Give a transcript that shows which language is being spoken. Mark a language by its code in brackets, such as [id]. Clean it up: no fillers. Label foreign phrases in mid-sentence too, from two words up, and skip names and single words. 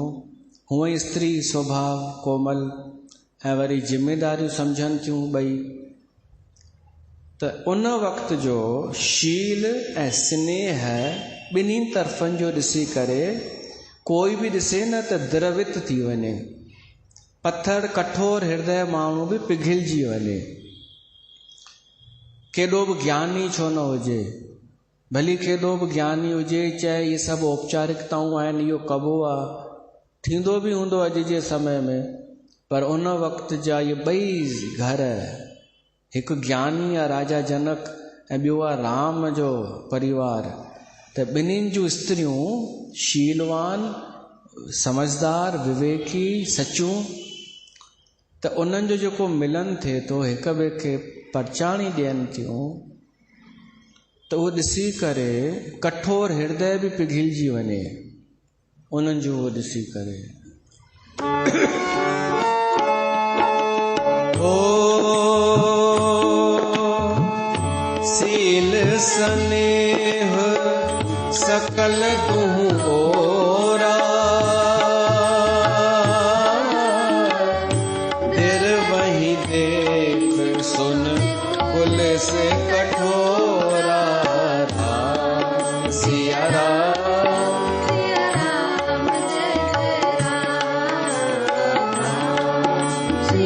[sd] हूअं ई स्त्री स्वभाव कोमल ऐं वरी जिम्मेदारियूं सम्झनि थियूं ॿई। त उन वक़्त जो शील ऐं स्नेह ॿिन्हिनि तरफ़नि जो ॾिसी करे कोई बि ॾिसे न त द्रवित थी वञे। पत्थर कठोर हृदय माण्हू बि पिघलजी वञे। केॾो बि ज्ञानी छो न हुजे, भली केॾो बि ज्ञानी हुजे, चाहे इहे सभु औपचारिकताऊं आहिनि, इहो कबो आहे, थींदो बि हूंदो अॼु जे समय में, पर उन वक़्त जा इहे ॿई घर, हिकु ज्ञानी आहे राजा जनक ऐं ॿियो आहे राम जो परिवार, त ॿिन्हिनि जूं स्त्रियूं शीलवान, समझदार, विवेकी, सचूं। त उन्हनि जो जेको मिलन थिए थो, हिक ॿिए खे परचाणी ॾियनि थियूं, त उहो ॾिसी करे कठोर हृदय बि पिघलजी वञे उन्हनि जो उहो ॾिसी करे। [awa] ओ सील स्नेह सकल गुहु ओरा, दिर वही देख सुन कुल से कठोरा, राम सिया राम